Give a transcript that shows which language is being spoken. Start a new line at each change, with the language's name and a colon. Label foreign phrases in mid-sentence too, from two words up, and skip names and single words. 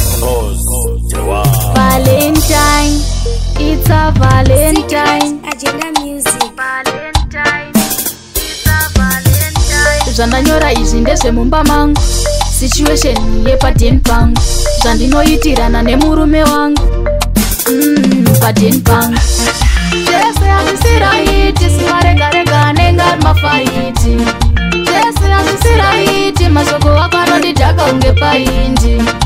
English: Rose, the one. Valentine, it's a Valentine. Agenda Music. Valentine, it's a Valentine.
Shona: Zvandanyora izvi ndezvemumba mangu, situation yepaden pangu, zvandinoitirana nemurume wangu. Mm, paden pangu. Jesu, handisi raiti, zuva rega rega anenge ari mafaiti. Jesu, handisi raiti, mashoko ako anondidhaka unge paindi.